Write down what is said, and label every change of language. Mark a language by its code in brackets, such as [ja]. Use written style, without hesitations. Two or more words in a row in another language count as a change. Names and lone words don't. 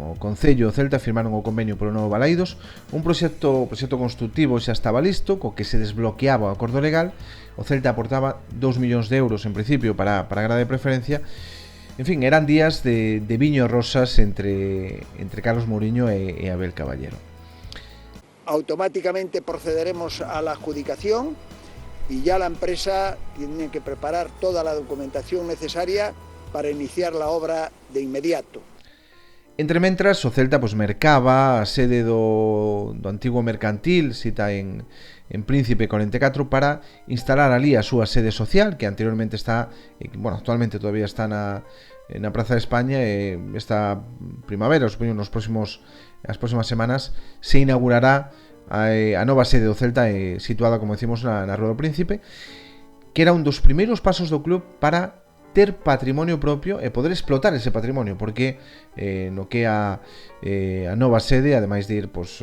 [gl] O Concello e o Celta firmaron o convenio polo novo Balaídos, un proxecto constructivo xa estaba listo, co que se desbloqueaba o acordo legal. O Celta aportaba 2 millóns de euros en principio para a grada de preferencia. En fin, eran días de viño e rosas entre Carlos Mouriño e Abel Caballero. [es] Automáticamente procederemos a la adjudicación y ya la empresa tiene que preparar toda la documentación necesaria para iniciar la obra de inmediato. [gl] Entre mentras, o Celta mercaba a sede do antigo mercantil cita en Príncipe 44 para instalar ali a súa sede social, que anteriormente está, actualmente todavía está na Praza de España, e esta primavera, supoño as próximas semanas, se inaugurará a nova sede do Celta, situada, como decimos, na Rúa do Príncipe, que era un dos primeiros pasos do club para ter patrimonio propio e poder explotar ese patrimonio, porque no que a nova sede, ademais de ir